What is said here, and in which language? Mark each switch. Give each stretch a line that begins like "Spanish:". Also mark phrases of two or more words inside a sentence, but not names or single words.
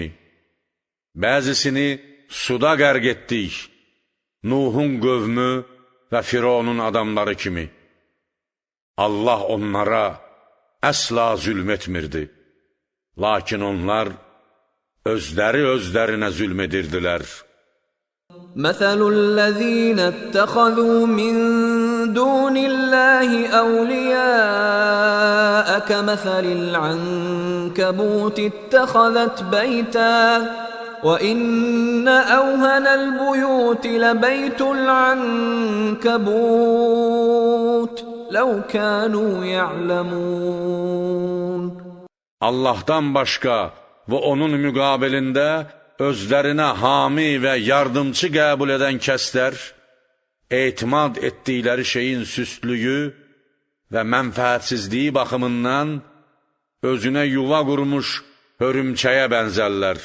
Azerbaijani: Bəzisini suda qərq etdik, Nuhun qövmü və Fironun adamları kimi. Allah onlara əsla zülm etmirdi. Lakin onlar özlərinə zülm edirdilər.
Arabic: مَثَلُ الَّذِينَ اتَّخَذُوا مِن دُونِ اللَّهِ أَوْلِيَاءَ كَمَثَلِ الْعَنكَبُوتِ اتَّخَذَتْ بَيْتًا وَإِنَّ أَوْهَنَ الْبُيُوتِ لَبَيْتُ الْعَنكَبُوتِ لَوْ كَانُوا يَعْلَمُونَ
Azerbaijani: Allahdan başqa və onun müqabilində özlərinə hami və yardımcı qəbul edən kəslər, etimad etdikləri şeyin süstlüyü və mənfəətsizliyi baxımından özünə yuva qurmuş hörümçəyə bənzərlər.